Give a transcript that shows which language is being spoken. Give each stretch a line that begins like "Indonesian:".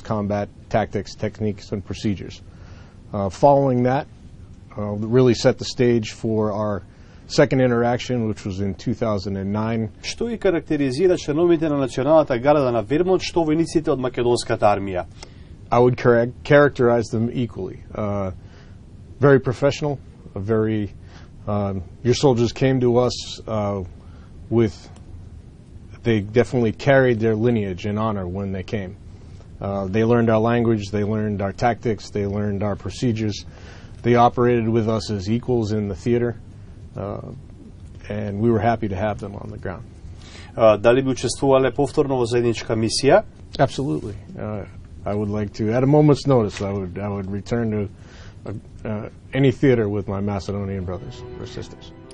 English: combat tactics, techniques, and procedures. Following that, really set the stage for our second interaction, which was in 2009.
Macedonian: Што ги карактеризира членовите на Националната гарда на Вермонт, што војниците од македонската армија?
English: I would characterize them equally. Very professional, your soldiers came to us they definitely carried their lineage and honor when they came. They learned our language, they learned our tactics, they learned our procedures. They operated with us as equals in the theater, and we were happy to have them on the ground.
Macedonian: Дали би учествувале повторно во заедничка мисија?
English: Absolutely. I would like to, at a moment's notice, I would return to any theater with my Macedonian brothers or sisters.